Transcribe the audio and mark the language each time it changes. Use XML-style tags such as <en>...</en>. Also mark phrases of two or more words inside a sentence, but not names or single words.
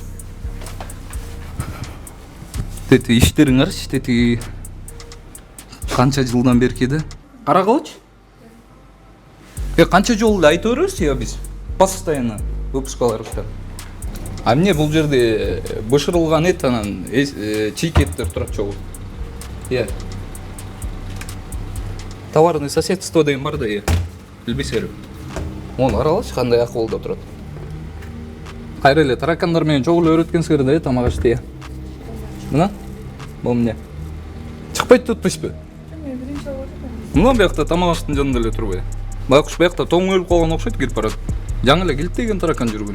<ky>Тети иштериңерчи, тети канча жылдан берки да? Карагылачы? Канча жолу айтып беребиз я биз постоянно выпускаларыбызда. А эмне бул жерде бышырылган эт анан чийкеттер турат чогуу. Иә.</ky> <ru>Товарный соседство</ru> <ky>деген бар да, билбейсиңерби? Оны карагылачы кандай акыбалда турат. Кайра эле таракандар менен чогуу эле үйрөткөнсүңөр да тамак ишти. Мына? Бул эмне? Чыкпайт турбайсызбы? Мына биякта тамак аштын жанында эле турбайбы? Байкуш биякта тоң өлүп калган окшойт кирип барат. Жаңы эле килтеген таракан жүргөн.</ky>